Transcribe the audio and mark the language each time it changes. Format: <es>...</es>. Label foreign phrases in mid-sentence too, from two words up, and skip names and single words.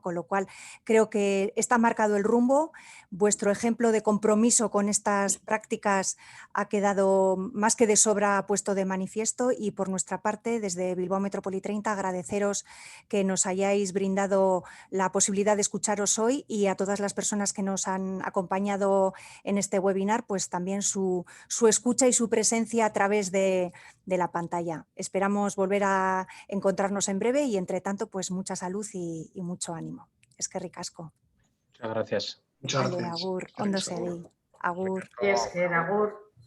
<es>Con lo cual, creo que está marcado el rumbo. Vuestro ejemplo de compromiso con estas prácticas ha quedado más que de sobra puesto de manifiesto, y por nuestra parte, desde Bilbao Metrópoli 30, agradeceros que nos hayáis brindado la posibilidad de escucharos hoy, y a todas las personas que nos han acompañado en este webinar, pues también su escucha y su presencia a través de la pantalla. Esperamos volver a encontrarnos en breve, y entre tanto, pues mucha salud y mucho ánimo.</es> <eu>Eskerrik asko.</eu> <es>Muchas gracias. Muchas Vale, gracias.</es> <eu>agur, ondo segi. Agur.</eu> <es>Es que agur.</es>